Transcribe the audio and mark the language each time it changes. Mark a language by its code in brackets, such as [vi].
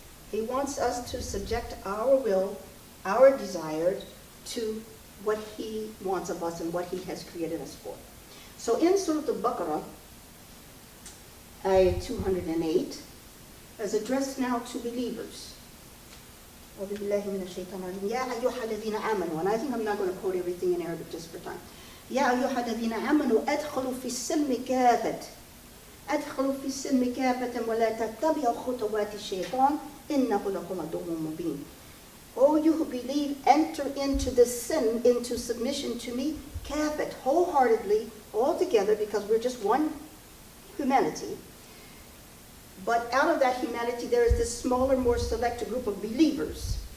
[en] He wants us to subject our will, our desire, to what He wants of us and what He has created us for. So in Surah Al-Baqarah, ayah 208, is addressed now to believers. And I think I'm not going to quote everything in Arabic just for time. [ar] يا أيها الذين آمنوا أدخلوا في السلم كافة أدخلوا في السلم كافة ولا تتبعوا خطوات الشيطان إنه لكم عدو مبين. [en] Oh, you who believe, enter into the sin, into submission to me, kafat, wholeheartedly, all together, because we're just one humanity. But out of that humanity, there is this smaller, more select group of believers.